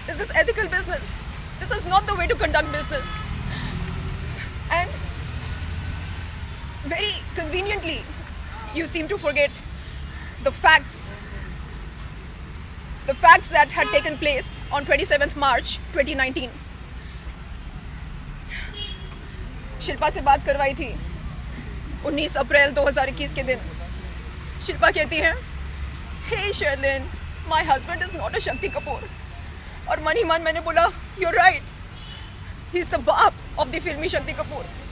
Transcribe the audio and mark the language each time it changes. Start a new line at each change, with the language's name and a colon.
English: Is this ethical business? This is not the way to conduct business. And very conveniently, you seem to forget the facts that had taken place on 27th March 2019.
Hindi: Shilpa से बात करवाई थी 19 अप्रैल 2021 के दिन। शिल्पा कहती है,
English: "Hey Sherlyn, my husband is not a Shakti Kapoor."
Hindi: और मन ही मन मैंने बोला,
English: "You're right. He's the बाप of the filmy Shakti Kapoor."